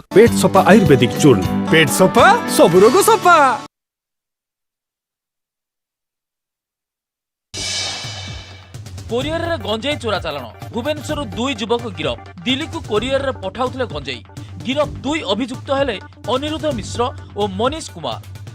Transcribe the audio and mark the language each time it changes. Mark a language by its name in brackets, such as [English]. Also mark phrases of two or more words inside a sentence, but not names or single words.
[Hindi] पेट सफा आयुर्वेदिक चूर्ण। पेट सफा सब रोग सफा। [Odia] କୋରିୟର ରେ ଗଞ୍ଜେଇ ଚୋରା ଚାଲାଣ। ଭୁବନେଶ୍ୱର 2 ଯୁବକ ଗିରଫ। ଦିଲ୍ଲୀ କୋ କୋରିୟର ରେ ପଠାଉଥିଲେ ଗଞ୍ଜେଇ। ଗିରଫ 2 ଅଭିଯୁକ୍ତ ହେଲେ ଅନିରୁଦ୍ଧ ମିଶ୍ର ଔର ମନୀଷ କୁମାର।